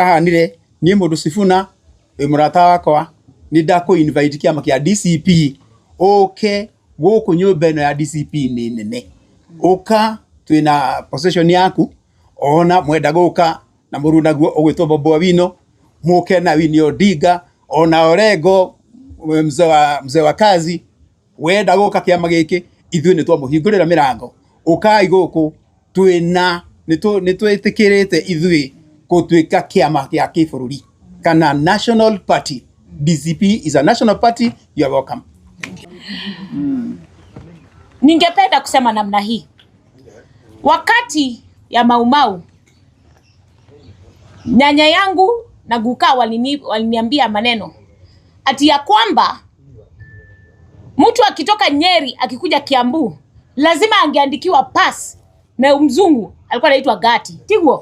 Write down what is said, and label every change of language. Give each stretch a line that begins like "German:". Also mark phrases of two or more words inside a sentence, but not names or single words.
Kikuyu: hanire nie mundu Sifuna murata wakwa ni ndaku invite kiama kia DCP okay guku nyumba ino ya DCP ni nene uka twina possession yaku ona mwenda guka na muruna guo ugwitwo Bobo Wino muke na Winnie Odinga ona Orengo
Swahili: mzee wa kazi
Kikuyu: wenda guka kiama giki ithuĩ nĩ twamuhingũrĩra mirango ukai guku twina nĩ twĩtĩkĩrĩte ithuĩ gũtuĩka kiama gĩa kĩbũrũri kana
English: national party. DCP is a national party. You are welcome.
Swahili: Ningependa kusema namna hii, wakati ya Maumau nyanya yangu na guka waliniambia maneno ati ya kwamba mtu akitoka Nyeri akikuja Kiambu lazima angeandikiwa pass na mzungu alikuwa anaitwa Gati Tigwo.